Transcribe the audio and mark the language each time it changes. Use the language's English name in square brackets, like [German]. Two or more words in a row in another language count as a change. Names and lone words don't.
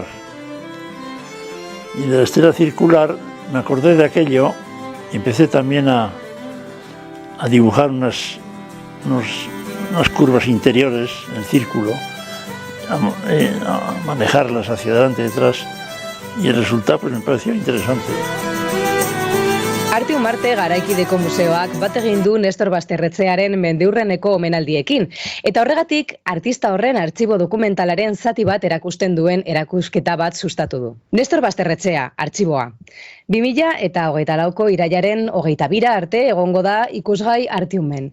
[Spanish] Y de la estela circular me acordé de aquello y empecé también a dibujar unas curvas interiores en círculo, a manejarlas hacia adelante y detrás, y el resultado pues me pareció interesante. [Basque] Arte Umarte Garaikideko Museoak bat egin du Nestor Basterretxearen mendeurreneko omenaldiekin, eta horregatik artista horren artxibo dokumentalaren zati bat erakusten duen erakusketa bat sustatu du. Nestor Basterretxea, artxiboa. 2024ko irailaren 22 arte egongo da ikusgai Artiumen.